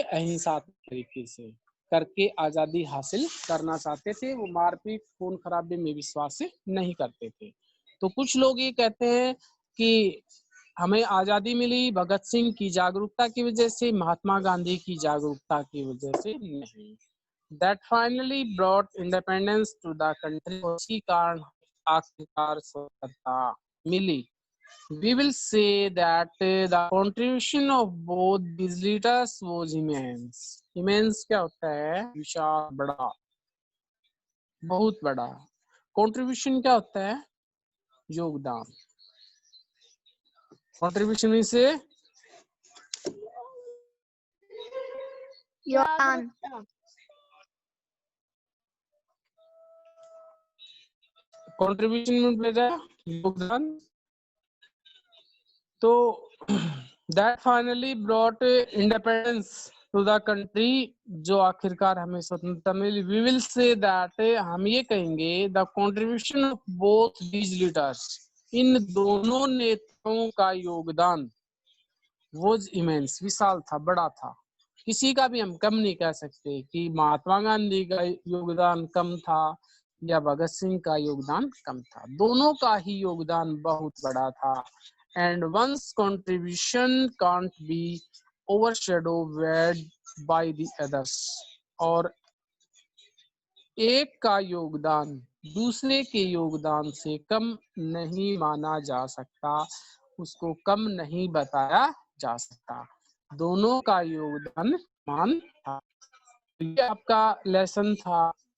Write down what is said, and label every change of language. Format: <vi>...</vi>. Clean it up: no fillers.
<hi>अहिंसात्मक तरीके से करके आजादी हासिल करना चाहते थे। वो मारपीट खून खराबे में विश्वास नहीं करते थे। तो कुछ लोग ये कहते हैं कि हमें आजादी मिली भगत सिंह की जागरूकता की वजह से, महात्मा गांधी की जागरूकता की वजह से नहीं।</hi> <en>That finally brought independence to the country।</en> <hi>उसी कारण आखिरकार स्वतंत्रता मिली।</hi> <en>We will say that the contribution of both these leaders was immense।</en> <hi>Immense क्या होता है? विशाल, बड़ा, बहुत बड़ा। Contribution क्या होता है? योगदान। Contribution से योगदान। कंट्रीब्यूशन में भेजा योगदान।</hi> <en>तो that finally brought independence to the country,</en> <hi>जो आखिरकार हमें स्वतंत्रता मिली।</hi> <en>we will say that,</en> <hi>हम ये कहेंगे,</hi> <en>the contribution of both these leaders,</en> <hi>इन दोनों नेताओं का योगदान</hi> <en>was immense,</en> <hi>विशाल था, बड़ा था। किसी का भी हम कम नहीं कह सकते कि महात्मा गांधी का योगदान कम था या भगत सिंह का योगदान कम था। दोनों का ही योगदान बहुत बड़ा था।</hi> <en>And one's contribution can't be overshadowed by the others।</en> <hi>और एक का योगदान दूसरे के योगदान से कम नहीं माना जा सकता, उसको कम नहीं बताया जा सकता। दोनों का योगदान मान था। ये आपका लेसन था।</hi>